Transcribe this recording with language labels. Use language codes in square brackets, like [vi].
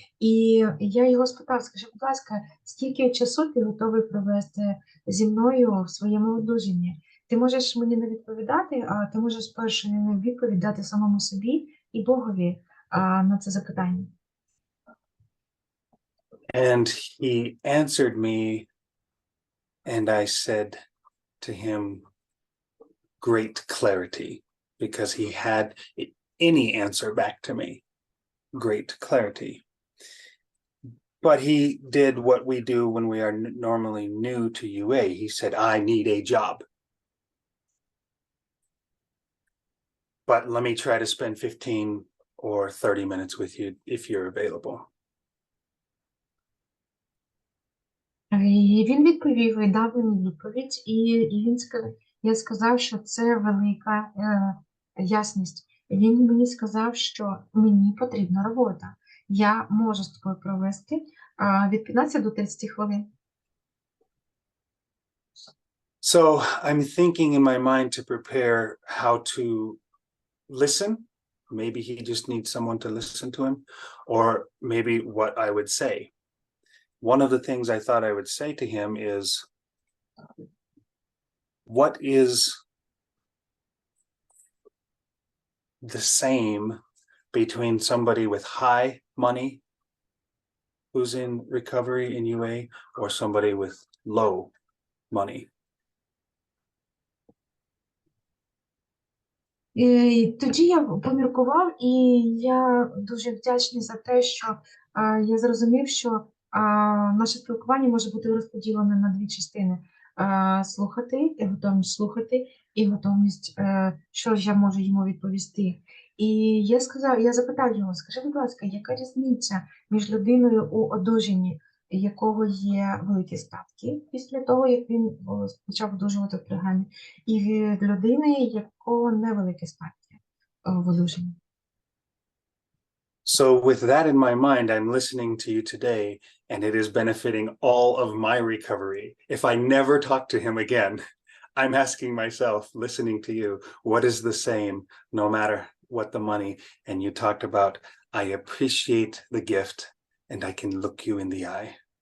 [uk] І я його спитав, скажи, будь ласка, скільки часу ти готовий провести зі мною в своєму одужанні? Ти можеш мені не відповідати, а ти можеш спершу відповідь дати самому собі і Богові на це запитання. [en] And he answered me, and I said to him, great clarity, because he had any answer back to me, great clarity. But he did what we do when we are normally new to UA. He said, I need a job. But let me try to spend 15 or 30 minutes with you if you're available. [uk] І він відповів, і дав мені відповідь, я сказав, що це велика ясність. Він мені сказав, що мені потрібна робота. Я можу з тобою провести від 15 до 30 хвилин. [en] So I'm thinking in my mind to prepare how to listen. Maybe he just needs someone to listen to him, or maybe what I would say. One of the things I thought I would say to him is, what is the same between somebody with high money who's in recovery in UA or somebody with low money? [uk] Тоді я поміркував, і я дуже вдячний за те, що я зрозумів, що наше спілкування може бути розподілене на 2 частини. Слухати, готовність слухати, і готовність, що ж я можу йому відповісти. І я запитав його, скажи, будь ласка, яка різниця між людиною у одужанні, якого є великі статки після того, як він почав одужувати в програмі, і від людини, якого невеликі статки в одужанні. [en] So with that in my mind, I'm listening to you today, and it is benefiting all of my recovery. If I never talk to him again, I'm asking myself, listening to you, what is the same, no matter what the money? And you talked about, I appreciate the gift, and I can look you in the eye.